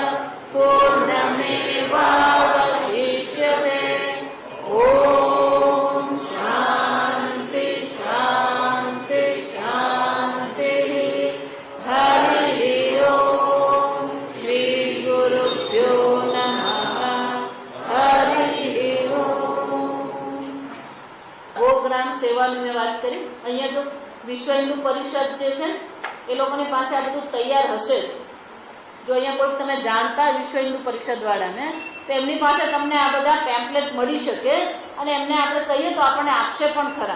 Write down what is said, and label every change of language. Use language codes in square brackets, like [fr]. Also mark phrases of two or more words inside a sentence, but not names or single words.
[sa] पूर्णमेवावशिष्यते ॐ शान्ति शान्ति शान्तिः हरिः ॐ श्रीगुरुभ्यो नमः हरिः ॐ [gu] ગોગ્રામ સેવાની મેં વાત કરી. અહીંયા તો વિશ્વ હિન્દુ પરિષદ જે છે એ લોકોની પાસે આ બધું તૈયાર હશે. જો અહીંયા કોઈ તમે જાણતા વિશ્વ હિન્દુ પરિષદ વાળાને તો એમની પાસે તમને આ બધા ટેમ્પલેટ મળી શકે અને એમને આપણે કહીએ તો આપણને આપશે પણ ખરા.